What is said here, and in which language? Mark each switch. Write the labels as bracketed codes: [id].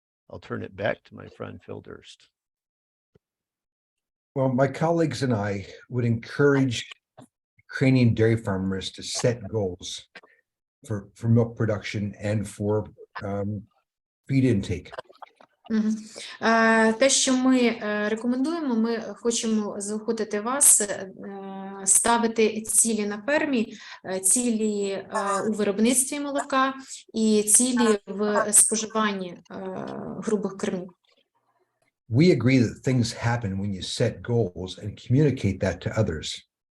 [en] I'll turn it back to my friend Phil Durst. Well, my colleagues and I would encourage Ukrainian dairy farmers to set goals for milk production and for feed intake. [uk] Те, що ми рекомендуємо, ми хочемо заохотити вас ставити цілі на фермі, цілі у виробництві молока і цілі в споживанні грубих кормів. [en] We agree that things happen when you set goals and communicate that to others.